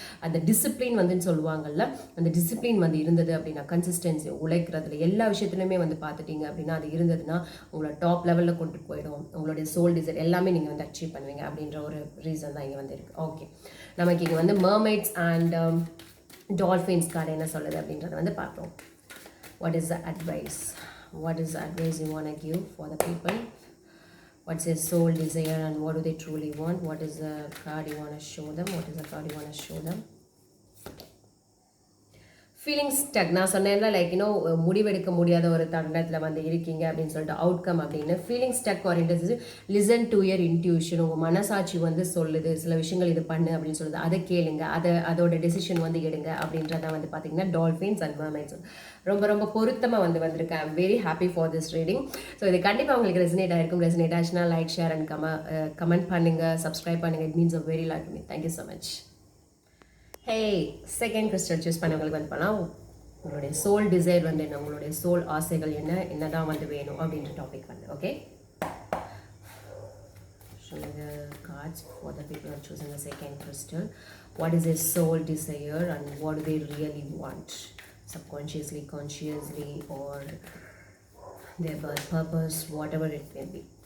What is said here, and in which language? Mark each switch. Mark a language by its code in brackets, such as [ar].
[ta] அந்த டிசிப்ளின் வந்துன்னு சொல்லுவாங்கல்ல, அந்த டிசிப்ளின் வந்து இருந்தது அப்படின்னா, கன்சிஸ்டன்சி, உழைக்கிறதுல எல்லா விஷயத்துலையுமே வந்து பார்த்துட்டீங்க அப்படின்னா அது இருந்ததுன்னா உங்களை டாப் லெவலில் கொண்டு போயிடும். உங்களுடைய சோல் டிசைர் எல்லாமே நீங்கள் வந்து அச்சீவ் பண்ணுவீங்க அப்படின்ற ஒரு ரீசன் தான் இங்கே வந்து இருக்குது. ஓகே, நமக்கு இங்கே வந்து மர்மைட்ஸ் அண்ட் டால்ஃபின்ஸ் கார்டு என்ன சொல்லுது அப்படின்றத வந்து பார்ப்போம். [en] What is the advice? What is the advice you want to give for the people? What's their soul desire and what do they truly want? What is the card you want to show them? What is the card you want to show them? Feeling stuck. [ta] நான் சொன்னேன்ல, like முடிவெடுக்க முடியாத ஒரு தருணத்தில் வந்து இருக்கீங்க அப்படின்னு சொல்லிட்டு அவுட்கம் அப்படின்னு. [en] Feeling stuck or listen to your intuition. [ta] உங்கள் மனசாட்சி வந்து சொல்லுது சில விஷயங்கள் இது பண்ணு அப்படின்னு சொல்லுது, அதை கேளுங்க, அதோட டெசிஷன் வந்து எடுங்க அப்படின்றத வந்து பார்த்தீங்கன்னா டால்ஃபின்ஸ் அண்ட் மர்மைட்ஸ் ரொம்ப ரொம்ப பொருத்தமாக வந்திருக்கேன். [en] I'm very happy for this reading. So [ta] இது கண்டிப்பாக உங்களுக்கு [en] Resonate ஆகிருக்கும். Resonate ஆச்சுன்னா like, share and comment பண்ணுங்கள், சப்ஸ்கிரைப் பண்ணுங்கள். It means a very lot to me. Thank you so much. [ta] Hey, second crystal choose பண்ணவங்களுக்கு வந்து பண்ணால் உங்களுடைய சோல் டிசைர் வந்து என்ன, உங்களுடைய சோல் ஆசைகள் என்னதான் வந்து வேணும் அப்படின்ற டாபிக் வந்து. [en] Okay, showing the cards for the people who are choosing the second crystal. What is their soul desire and what do they really want, subconsciously, consciously, or their birth purpose, whatever it may be.